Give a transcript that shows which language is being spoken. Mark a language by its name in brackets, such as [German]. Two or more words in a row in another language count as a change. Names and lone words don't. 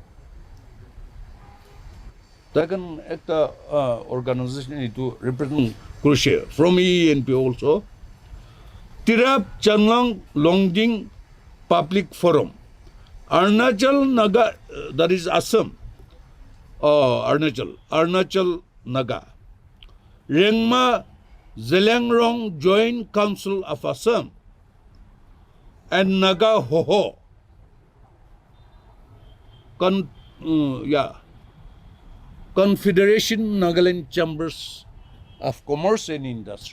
[English] Taken at the organization to represent Croatia from ENP also. Tirap Chanlang Longjing Public Forum, Arunachal Naga, that is Assam. Arunachal Naga. Rengma Zelangrong Joint Council of Assam and Naga Hoho. Confederation Nagaland Chambers of Commerce and Industry.